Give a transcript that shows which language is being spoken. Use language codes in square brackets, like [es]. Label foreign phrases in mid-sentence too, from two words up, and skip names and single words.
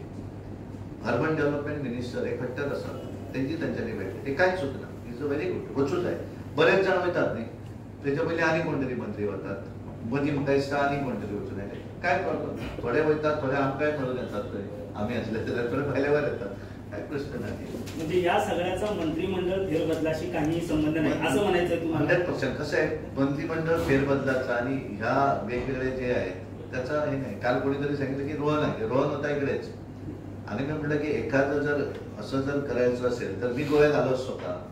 [en] urban development minister [kok] हे खट्टर आसा तेंची तांच्यांनी भेट दिली. ते कांयच चूक ना. [en] is a very good [kok] वचूं जाय. बरेच जाण वयतात न्ही तेच्या पयलीं आनी कोण तरी मंत्री वतात मदीं म्हाका दिसता आनी कोण तरी वचून येले काय प्रॉब्लम. थोडे वयतात थोडे आमकांय मेळून येतात थंय आमी आसले जाल्यार थोडे भायल्यावर येतात काय प्रश्न नाही. [mr] म्हणजे या सगळ्याचा मंत्रिमंडळ फेरबदलाशी काही संबंध नाही असं म्हणायचं तुम्हाला. 100% कसं आहे मंत्रिमंडळ फेरबदलाचा आणि ह्या वेगवेगळे जे आहेत त्याचा हे नाही. काल कोणीतरी सांगितलं की रोहन आहे रोहन होता इकडेच आणि मी म्हटलं की एखादं जर असं जर करायचं असेल तर मी गोव्यात आलो असतो का.